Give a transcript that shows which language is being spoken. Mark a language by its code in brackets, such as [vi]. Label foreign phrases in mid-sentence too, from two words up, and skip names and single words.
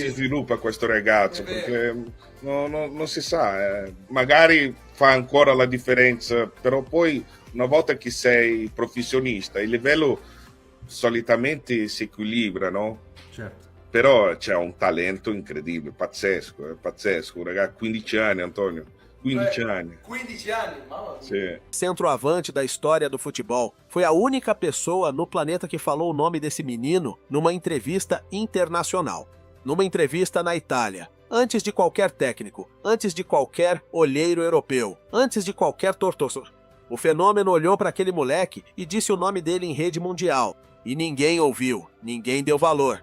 [it] si sviluppa questo ragazzo, perché non si sa, magari fa ancora la differenza, però poi una volta che sei professionista il livello solitamente si equilibra, no? Certo. Però c'è un talento incredibile, pazzesco, un ragazzo, 15 anni, Antonio, 15 anni. 15 anni, mamma mia. Sì. [pt] Centroavante da história do futebol, foi a única pessoa no planeta que falou o nome desse menino numa entrevista internacional, numa entrevista na Itália, antes de qualquer técnico, antes de qualquer olheiro europeu, antes de qualquer torcedor. O fenômeno olhou para aquele moleque e disse o nome dele em rede mundial, e ninguém ouviu, ninguém deu valor.